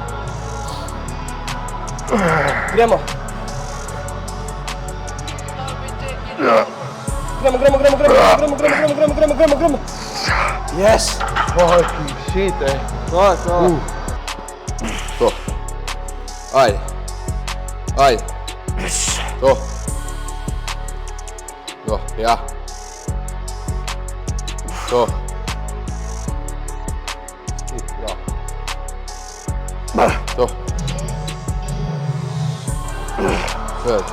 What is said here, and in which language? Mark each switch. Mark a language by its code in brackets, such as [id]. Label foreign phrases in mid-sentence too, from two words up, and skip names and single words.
[sl] Gremo. [en] I'll be taking over. [sl] Gremo. Yes. [en] Fucking shit, [sl] To. To. Ajde. Ajde. To. To, ja. To. Ja. [hr] To. Sve je to.